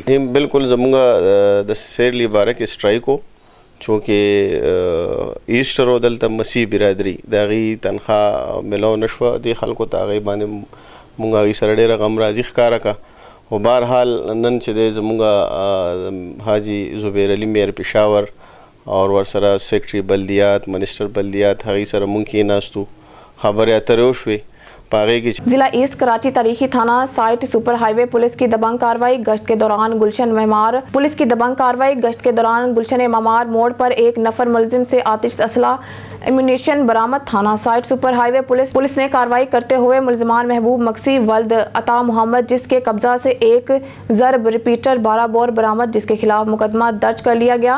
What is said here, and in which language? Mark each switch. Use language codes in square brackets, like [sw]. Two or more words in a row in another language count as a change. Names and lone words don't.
[ps] بالکل زموږ د سیرلی باره کې سټرایک و، چونکې ایسټر و دلته مسیح برادري د هغې تنخواه میلاو نه شوه، دې خلکو ته هغې باندې موږ هغې سره ډېره غمرازي ښکاره کړه. او بهرحال نن چې دی زموږ حاجي زبیر علي میر پېښور اور ورسره سیکرټري بلدیات، منسټر بلدیات، هغې سره موږ کېناستو، خبرې اترې وشوې. [ur] ضلع ایسٹ کراچی تاریخی تھانہ سائٹ سپر ہائی وے پولیس کی دبنگ کارروائی گشت کے دوران گلشن معمار موڑ پر ایک نفر ملزم سے آتش اسلحہ ایمونیشن برآمد. تھانہ سائٹ سپر ہائی وے پولیس نے کارروائی کرتے ہوئے ملزمان محبوب مکسی ولد عطا محمد جس کے قبضہ سے ایک ضرب ریپیٹر 12 بور برآمد، جس کے خلاف مقدمہ درج کر لیا گیا.